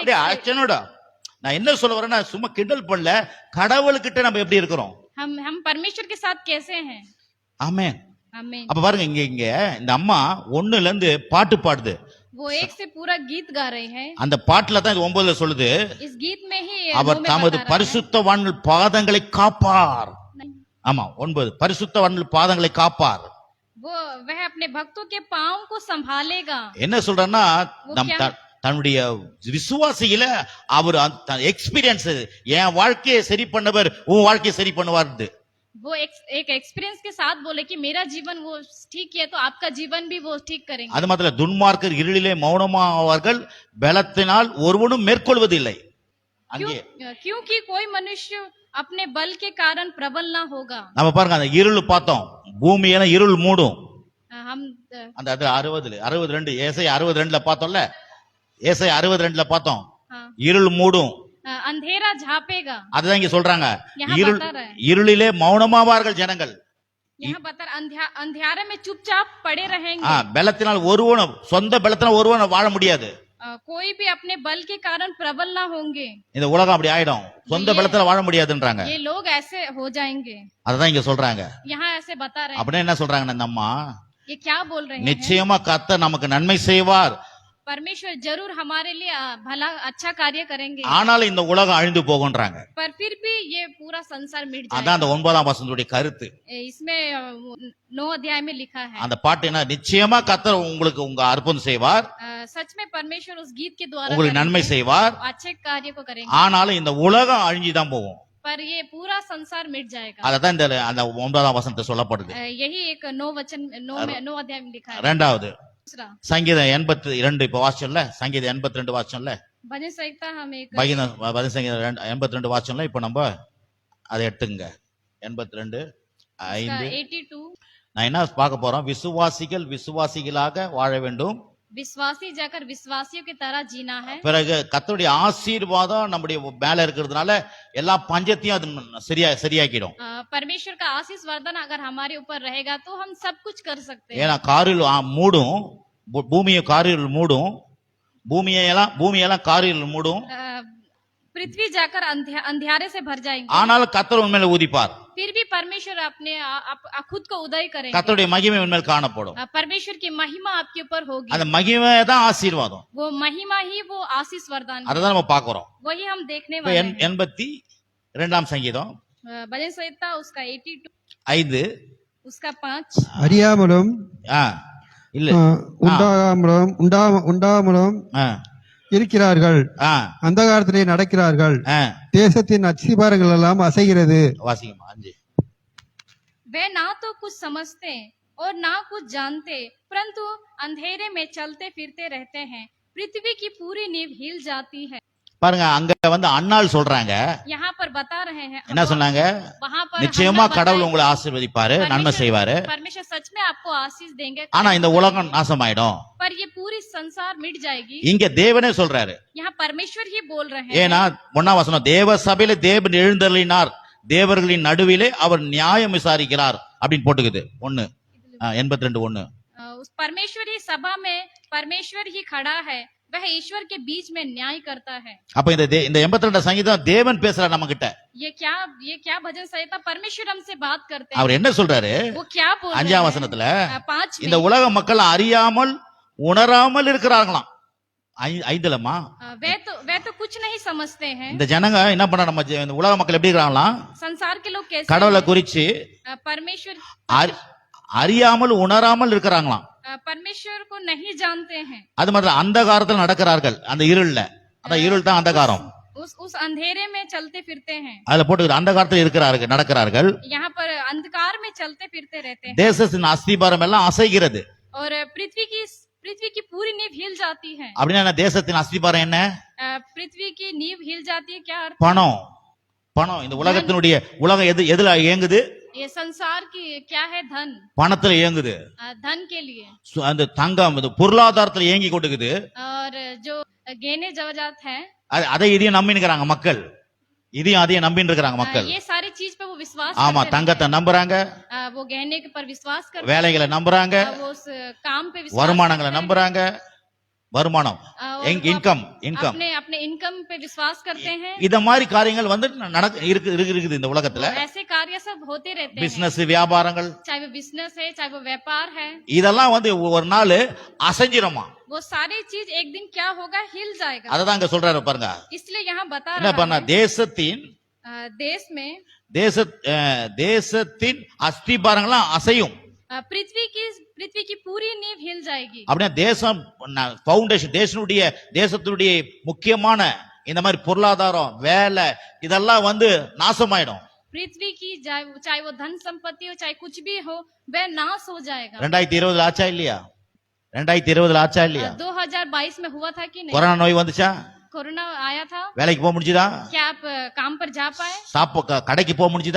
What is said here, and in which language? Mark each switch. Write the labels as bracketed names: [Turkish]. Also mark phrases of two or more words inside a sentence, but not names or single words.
[Tamil] அப்படியே ஆக்ஷனோட. நான் என்ன சொல்ல வரேன்னா, சும்மா கிண்டல் பண்ணல, கடவுள்கிட்ட நம்ம எப்படி இருக்கிறோம்? [Hindi] हम परमेश्वर के साथ कैसे हैं? [Tamil] ஆமென். [Hindi] आमीन। [Tamil] அப்ப பாருங்க, இங்க இந்த அம்மா 1ல இருந்து பாட்டு பாடுது. [Hindi] वो एक से पूरा गीत गा रही है। [Tamil] அந்த பாட்டுல தான் இது 9ல சொல்லுது, [Hindi] इस गीत में ही [Tamil] அவர் [Hindi] 9 में [Tamil] தமது [Hindi] बता रहा है। [Tamil] பரிசுத்தவான்கள் பாதங்களை காப்பார். [Hindi] नहीं, [Tamil] ஆமா 9 பரிசுத்தவான்கள் பாதங்களை காப்பார். [Hindi] वो वह अपने भक्तों के पांव को संभालेगा। [Tamil] என்ன சொல்றேன்னா, நம் [Hindi] क्या? [Tamil] தன்னுடைய விசுவாசியில அவர் எக்ஸ்பீரியன்ஸ், என் வாழ்க்கையை சரி பண்ணவர் உன் வாழ்க்கையை சரி பண்ணுவார். [Hindi] वो एक एक्सपीरियंस के साथ बोले कि मेरा जीवन वो ठीक किया तो आपका जीवन भी वो ठीक करेंगे। [Tamil] அது மாத்திர துன்மார்க்கர் இருளிலே மௌனமாவார்கள், பலத்தினால் ஒருவனும் மேற்கொள்வதில்லை. அங்கே [Hindi] क्योंकि कोई मनुष्य अपने बल के कारण प्रबल ना होगा। [Tamil] நம்ம பாருங்க, அந்த இருள் பார்த்தோம், பூமியெல்லாம் இருள் மூடும். [Hindi] हम [Tamil] அந்த 62 ஏசாயா 62ல பார்த்தோம்ல, ஏசாயா 62ல பார்த்தோம், [Hindi] हाँ, [Tamil] இருள் மூடும். [Hindi] अंधेरा झापेगा। [Tamil] அதுதான் இங்க சொல்றாங்க, [Hindi] यहाँ [Tamil] இருள் [Hindi] बता रहा है। [Tamil] இருளிலே மௌனமாவார்கள் ஜனங்கள். [Hindi] यहाँ बता अंधियारे में चुपचाप पड़े रहेंगे। [Tamil] பலத்தினால் ஒருவனும் சொந்த பலத்தினால் ஒருவனும் வாழ முடியாது. [Hindi] कोई भी अपने बल के कारण प्रबल ना होंगे। [Tamil] இந்த உலகம் அப்படி ஆயிடும். சொந்த பலத்தில வாழ முடியாதுன்றாங்க. [Hindi] ये लोग ऐसे हो जाएंगे। [Tamil] அதான் இங்க சொல்றாங்க. [Hindi] यहाँ ऐसे बता रहे हैं। [Tamil] அப்படியே என்ன சொல்றாங்கன்னா இந்த அம்மா, [Hindi] ये क्या बोल रहे हैं? [Tamil] நிச்சயமா கர்த்தர் நமக்கு நன்மை செய்வார். [Hindi] परमेश्वर जरूर हमारे लिए भला अच्छा कार्य करेंगे। [Tamil] ஆனாலும் இந்த உலகம் அழிந்து போகும்ன்றாங்க. [Hindi] पर फिर भी ये पूरा संसार मिट जाएगा। [Tamil] அதான் அந்த 9ஆம் வசனத்துடைய கருத்து. [Hindi] इसमें 9 अध्याय में लिखा है। [Tamil] அந்த பாட்டு என்ன, நிச்சயமா கர்த்தர் உங்களுக்கு உங்க அற்புதம் செய்வார். [Hindi] सच में परमेश्वर उस गीत के द्वारा [Tamil] உங்களுக்கு நன்மை செய்வார். [Hindi] अच्छे कार्य को करेंगे। [Tamil] ஆனாலும் இந்த உலகம் அழிஞ்சு தான் போகும். [Hindi] पर ये पूरा संसार मिट जाएगा। [Tamil] அததான் இந்த அந்த 9ஆம் வசனத்தை சொல்லப்படுது. [Hindi] यही एक 9 अध्याय में लिखा है। [Tamil] இரண்டாவது [Hindi] दूसरा [Tamil] சங்கீதம் 82 இப்ப வாசிச்சோம்ல, சங்கீதம் 82 வாசிச்சோம்ல, [Hindi] भजन संहिता हम एक [Tamil] பஜன சங்கீதம் 82 வாசிச்சோம்ல. இப்ப நம்ம அதை எடுத்துங்க. 82 5 82 நான் என்ன பார்க்க போறோம், விசுவாசிகள் விசுவாசிகளாக வாழ வேண்டும், [Hindi] विश्वासी जाकर विश्वासियों की तरह जीना है। [Tamil] பிறகு கர்த்தருடைய ஆசீர்வாதம் நம்முடைய மேல இருக்கிறதுனால எல்லா பஞ்சத்தையும் அது சரியாக்கிடும். [Hindi] परमेश्वर का आशीष वरदान अगर हमारे ऊपर रहेगा तो हम सब कुछ कर सकते हैं। [Tamil] ஏன்னா காரில் மூடும், பூமியை காரில் மூடும், பூமியெல்லாம் காரில் மூடும், [Hindi] पृथ्वी जाकर अंधियारे से भर जाएंगे। [Tamil] ஆனாலும் கர்த்தர் உண்மையில ஊதிப்பார். [Hindi] फिर भी परमेश्वर अपने खुद को उदय करेंगे। [Tamil] கர்த்தருடைய மகிமை உண்மையில காணப்படும். [Hindi] परमेश्वर की महिमा आपके ऊपर होगी। [Tamil] அந்த மகிமை தான் ஆசீர்வாதம். [Hindi] वो महिमा ही वो आशीष वरदान है। [Tamil] அதான் நம்ம பார்க்கிறோம். [Hindi] वही हम देखने वाले हैं। [Tamil] 82ஆம் சங்கீதம் [Hindi] भजन संहिता उसका 82 5 उसका 5 [Tamil] அறியாமலும் இல்ல உண்டாமலும் இருக்கிறார்கள், அந்தகாரத்திலே நடக்கிறார்கள், தேசத்தின் அஸ்திபாரங்கள் எல்லாம் அசைகிறது. வாசிக்கமா 5 [Hindi] वे ना तो कुछ समझते और ना कुछ जानते, परंतु अंधेरे में चलते फिरते रहते हैं। पृथ्वी की पूरी नींव हिल जाती है। [Tamil] பாருங்க, அங்க அன்னாள் சொல்றாங்க, [Hindi] यहाँ पर बता रहे हैं [Tamil] என்ன சொன்னாங்க, [Hindi] वहाँ पर [Tamil] நிச்சயமா கடவுள் உங்களை ஆசீர்வதிப்பாரு, நன்மை செய்வாரு, [Hindi] परमेश्वर सच में आपको आशीष देंगे, [Tamil] ஆனா இந்த உலகம் நாசமாயிடும். [Hindi] पर ये पूरी संसार मिट जाएगी। [Tamil] இங்க தேவனே சொல்றாரு. [Hindi] यहाँ परमेश्वर ही बोल रहे हैं। [Tamil] ஏன்னா 1ஆம் வசனம், தேவ சபையில தேவன் எழுந்தருளினார், தேவர்களின் நடுவிலே அவர் நியாயம் விசாரிக்கிறார் அப்படின்னு போட்டுக்குது. 82:1 [Hindi] उस परमेश्वरी सभा में परमेश्वर ही खड़ा है, वह ईश्वर के बीच में न्याय करता है। [Tamil] அப்ப இந்த 82 சங்கீதம் தேவன் பேசுறார் நம்ம கிட்ட. [Hindi] ये क्या भजन संहिता परमेश्वर हमसे बात करते हैं। [Tamil] அவர் என்ன சொல்றாரு, [Hindi] वो क्या बोल रहे हैं? [Tamil] 5ஆம் வசனத்துல 5 இந்த உலக மக்கள் அறியாமல் உணராமல் இருக்கிறாங்களாம். 5லமா [Hindi] वे तो कुछ नहीं समझते हैं। [Tamil] இந்த ஜனங்க என்ன பண்ண, நம்ம இந்த உலக மக்கள் எப்படி இருக்கிறாங்களாம், [Hindi] संसार के लोग कैसे [Tamil] கடவுளை குறிச்சு [Hindi] परमेश्वर [Tamil] அறியாமல் உணராமல் இருக்கிறாங்களாம். [Hindi] परमेश्वर को नहीं जानते हैं। [Tamil] அது மாதிரி அந்தகாரத்தில் நடக்கிறார்கள், அந்த இருள்ல, அதான் இருள் தான் அந்தகாரம். [Hindi] उस अंधेरे में चलते फिरते हैं। [Tamil] அதுல போட்டு அந்தகாரத்தில் நடக்கிறார்கள், [Hindi] यहाँ पर अंधकार में चलते फिरते रहते हैं। [Tamil] தேசத்தின் அஸ்திபாரம் எல்லாம் அசைகிறது. [Hindi] और पृथ्वी की पूरी नींव हिल जाती है। [Tamil] அப்படின்னா தேசத்தின் அஸ்திபாரம் என்ன, [Hindi] पृथ्वी की नींव हिल जाती है, क्या अर्थ? [Tamil] பணம். இந்த உலகம் எதுல இயங்குது, [Hindi] ये संसार की क्या है? धन, [Tamil] பணத்துல இயங்குது. [Hindi] धन के लिए [Tamil] அந்த தங்கம் பொருளாதாரத்துல இயங்கி கொண்டுக்குது. [Hindi] और जो गहने जवाजात है, [Tamil] அதை இதையும் நம்பினுக்கிறாங்க மக்கள், இதையும் அதையும் நம்பின்னு இருக்கிறாங்க மக்கள். [Hindi] ये सारी चीज पे वो विश्वास [Tamil] ஆமா, [Hindi] करते [Tamil] தங்கத்தை நம்புறாங்க, [Hindi] वो गहने के पर विश्वास करते [Tamil] வேலைகளை நம்புறாங்க, [Hindi] वो उस काम पे विश्वास [Tamil] வருமானங்களை [Hindi] करते हैं। [Tamil] நம்புறாங்க, வருமானம், இன்கம் [Hindi] अपने इनकम पे विश्वास करते हैं। [Tamil] இத மாதிரி காரியங்கள் இருக்குது இந்த உலகத்துல. [Hindi] ऐसे कार्य सब होते रहते हैं, [Tamil] பிசினஸ் வியாபாரங்கள், [Hindi] चाहे वो बिजनेस है चाहे वो व्यापार है, [Tamil] இதெல்லாம் ஒரு நாள் அசைஞ்சிரமா. [Hindi] वो सारी चीज एक दिन क्या होगा, हिल जाएगा। [Tamil] அததான் அங்க சொல்றாரு பாருங்க. [Hindi] इसलिए यहाँ बता [Tamil] என்ன [Hindi] रहा [Tamil] பண்ண, [Hindi] है [Tamil] தேசத்தின் அஸ்திபாரங்கள்லாம் அசையும். [Hindi] पृथ्वी की पूरी नींव हिल जाएगी। [Tamil] அப்படின்னா தேசம் பவுண்டேஷன், தேசத்தினுடைய முக்கியமான இந்த மாதிரி பொருளாதாரம், வேலை, இதெல்லாம் நாசமாயிடும். [Hindi] पृथ्वी की चाहे वो धन संपत्ति हो चाहे कुछ भी हो, वह नाश हो जाएगा। [Tamil] 2020 ஆச்சா இல்லையா? 2020 ஆச்சா இல்லையா? [Hindi] 2022 में हुआ था कि नहीं? [Tamil] கொரோனா நோய் வந்துச்சா? [Hindi] कोरोना आया था। [Tamil] வேலைக்கு போக முடிஞ்சுதா? [Hindi] क्या आप काम पर जा पाए? [Tamil] கடைக்கு போக முடிஞ்சுதா?